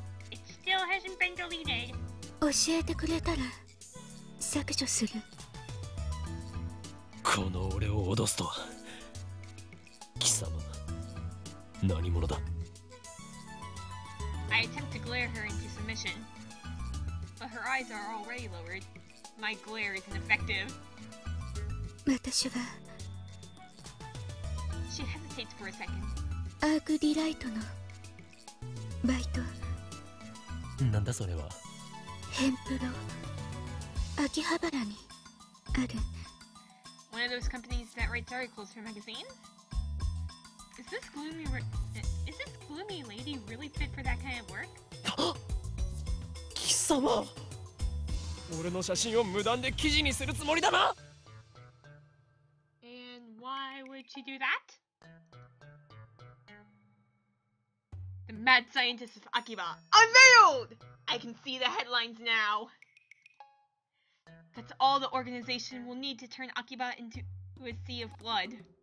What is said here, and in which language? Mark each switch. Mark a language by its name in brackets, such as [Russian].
[English] It still hasn't been deleted. [Japanese] 教えてくれたら削除する。この俺を脅すとは。貴様、何者だ。 [English] I attempt to glare her into submission, but her eyes are already lowered. My glare is ineffective. [Japanese] 私は [English] She hesitates for a second. [Japanese] アークディライトのバイト。なんだそれは。ヘンプロ秋葉原にある。 [English] One of those companies that writes articles for magazines? Is this gloomy lady really fit for that kind of work? [Japanese] 貴様、俺の写真を無断で記事にするつもりだな。 [English] And why would she do that? The mad scientist of Akiba unveiled! I can see the headlines now. That's all the organization will need to turn Akiba into a sea of blood.